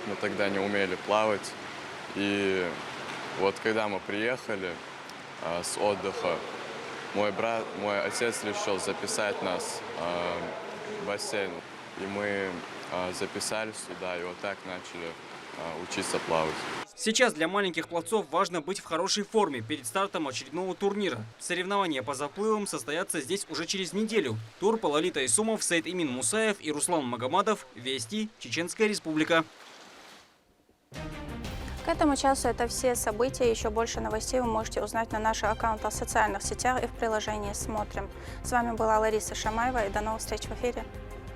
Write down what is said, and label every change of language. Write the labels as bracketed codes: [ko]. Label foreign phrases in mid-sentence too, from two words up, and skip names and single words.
[ru] Мы тогда не умели плавать. И вот когда мы приехали с отдыха, мой отец решил записать нас в бассейн. И мы записались сюда, и вот так начали учиться плавать. Сейчас для маленьких пловцов важно быть в хорошей форме перед стартом очередного турнира. Соревнования по заплывам состоятся здесь уже через неделю. Турпал Алита Исумов, Саид Имин Мусаев и Руслан Магомадов. Вести, Чеченская Республика. К этому часу это все события. Еще больше новостей вы можете узнать на наших аккаунтах в социальных сетях и в приложении «Смотрим». С вами была Лариса Шамаева, и до новых встреч в эфире.